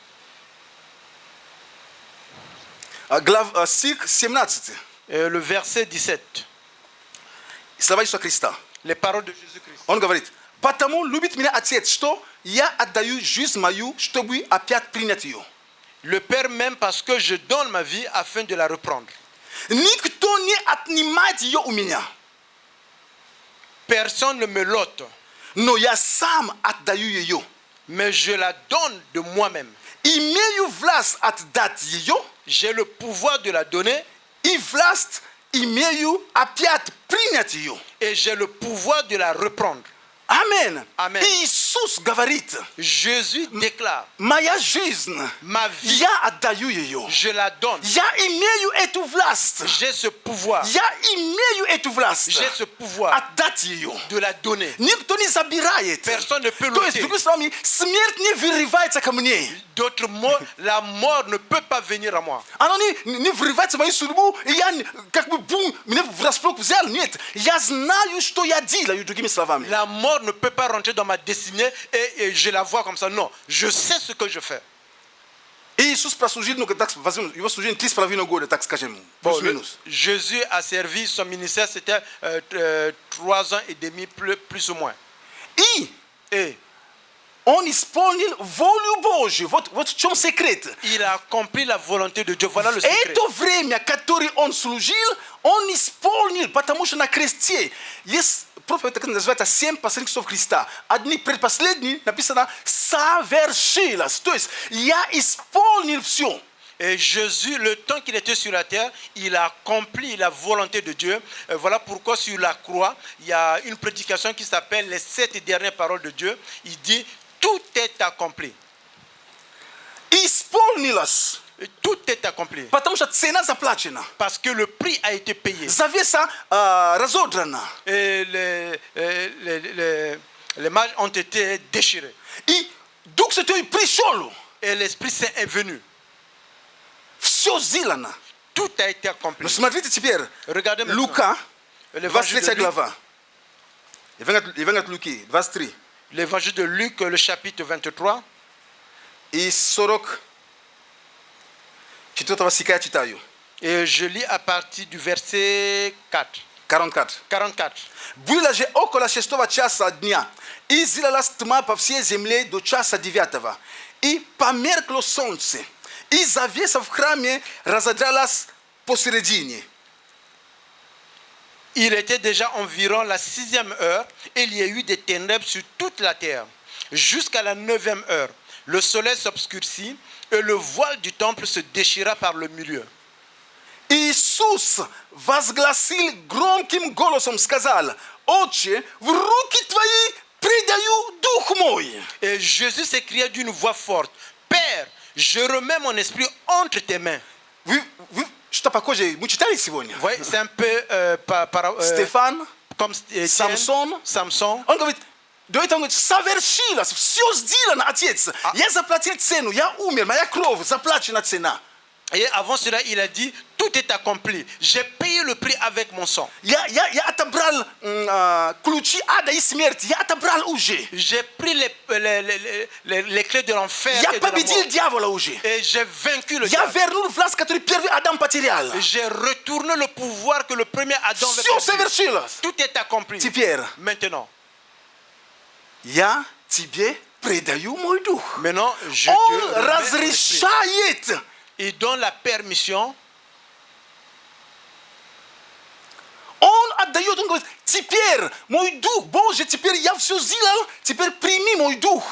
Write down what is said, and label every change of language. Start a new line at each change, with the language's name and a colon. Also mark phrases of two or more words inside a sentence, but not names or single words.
Russian: Стих 17.
French: le verset 17.
Russian: Слова Иисуса Христа.
French: Les paroles de Jésus-Christ.
Russian: Он говорит, потому любит меня Отец, что я отдаю жизнь мою, чтобы опять принять ее.
French: Le Père m'aime parce que je donne ma vie afin de la reprendre.
Russian: Никто не отнимает ее у меня,
French: Personne ne me l'ôte,
Russian: но я сам отдаю ее.
French: mais je la donne de moi-même.
Russian: Имею власть отдать ее,
French: J'ai le pouvoir de la donner
Russian: и власть имею опять принять ее.
French: et j'ai le pouvoir de la reprendre.
Russian: Амен.
French: Amen.
Russian: Иисус говорит,
French: Jésus déclare,
Russian: моя жизнь,
French: ma vie,
Russian: я отдаю ее.
French: je la donne.
Russian: Я имею эту власть.
French: J'ai ce pouvoir.
Russian: Я имею эту власть
French: J'ai ce pouvoir
Russian: отдать ее.
French: de la donner.
Russian: Никто не забирает.
French: Personne ne peut
Russian: То есть,
French: l'ôter.
Russian: другими словами, смерть не вырывается ко мне.
French: D'autres mots, la mort ne peut pas venir à moi.
Russian: Оно не врывается в мою судьбу, и я как бы бум, меня врасплох взял. Нет, я знаю, что я делаю, другими словами.
French: La mort ne peut pas rentrer dans ma destinée et je la vois comme ça. Non, je sais ce que je fais.
Russian: И Иисус прослужил, ну, так, возьмем, его служение 3,5 года, так скажем,
French: Bon,
Russian: плюс-минус.
French: Jésus a servi, son ministère c'était 3 ans et demi plus ou moins.
Russian: И
French: Et
Russian: он исполнил волю Божью. Вот в чем секрет.
French: il a accompli la volonté de Dieu. Voilà le secret.
Russian: Это время, которое он служил, он исполнил, потому что на кресте есть проповедь, которая называется 7 последних часов Христа. Одни предпоследние написано «совершилось». То есть я исполнил все.
French: Et Jésus, le temps qu'il était sur la terre, il a accompli la volonté de Dieu. Voilà pourquoi sur la croix, il y a une prédication qui s'appelle les 7 dernières paroles de Dieu. Il dit, tout est accompli.
Russian: Исполнилось.
French: Et tout est accompli.
Russian: Потому что цена заплачена.
French: Parce que le prix a été payé.
Russian: Завеса разодрана.
French: Et les mages ont été déchirés.
Russian: И Дух Святой пришел.
French: Et l'Esprit Saint est venu.
Russian: Все сделано.
French: Tout a été accompli.
Russian: Но смотрите теперь.
French: Regardez maintenant.
Russian: Лука,
French: L'évangile
Russian: 23
French: de Luc,
Russian: глава. Евангелие от Луки, 23.
French: l'évangile de Luc, le chapitre 23.
Russian: И 44 стиха я читаю.
French: Et je lis à partir du verset 4.
Russian: 44.
French: 44.
Russian: Было же около 6 часа дня, и сделалась тьма по всей земле до часа 9. И померкло солнце, и завеса в храме разодралась посередине.
French: Il était déjà environ la 6e heure et il y a eu des ténèbres sur toute la terre. Jusqu'à la 9e heure, le soleil s'obscurcit et le voile du temple se déchira par le milieu.
Russian: Иисус возгласил громким голосом, сказал: «Отче, в руки твои предаю дух мой».
French: Et Jésus s'écria d'une voix forte, Père, je remets mon esprit entre tes mains.
Russian: Вы что похоже, мы читали сегодня?
French: Vous voyez, c'est un peu
Russian: Стефан,
French: comme
Russian: Самсон.
French: Samson.
Russian: Он говорит, до этого он говорит, совершилось, все сделано, Отец. Я заплатил цену, я умер, моя кровь, заплачена цена.
French: Et avant cela, il a dit, tout est accompli. J'ai payé le prix avec mon sang.
Russian: Я отобрал ключи ада и смерти, я отобрал уже.
French: J'ai pris les clés de l'enfer
Russian: Я
French: et de la
Russian: победил
French: mort.
Russian: дьявола уже.
French: Et j'ai vaincu le
Russian: Я
French: diable.
Russian: вернул власть, которую первый Адам потерял.
French: J'ai retourné le pouvoir que le premier Adam avait
Russian: Все
French: perdu.
Russian: совершилось.
French: Tout est accompli.
Russian: Теперь
French: Maintenant,
Russian: я тебе предаю мой дух.
French: maintenant, je
Russian: Он
French: te remets mon esprit.
Russian: разрешает
French: Il donne la permission
Russian: дает, он говорит, теперь мой дух, Боже, теперь я все сделал, теперь прими мой дух.